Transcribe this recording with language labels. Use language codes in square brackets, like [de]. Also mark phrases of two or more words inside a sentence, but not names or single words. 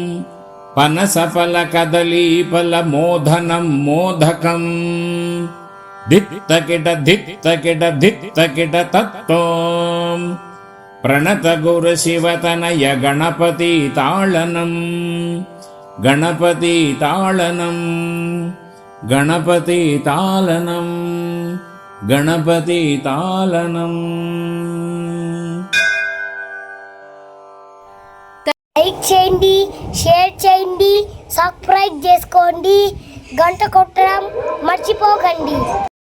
[sa] पनसफलकदलीफलमोदनं मोदकम् दित्तकिट दित्तकिट दित्तकिट तत्तों प्रणतगुरुशिवतनय गणपति ताळनं गणपति ताळनं गणपति ताळनं गणपति ताळनं [te] లైక్ చేయండి, షేర్ చేయండి, సబ్స్క్రైబ్ చేసుకోండి, గంట కొట్టడం మర్చిపోకండి.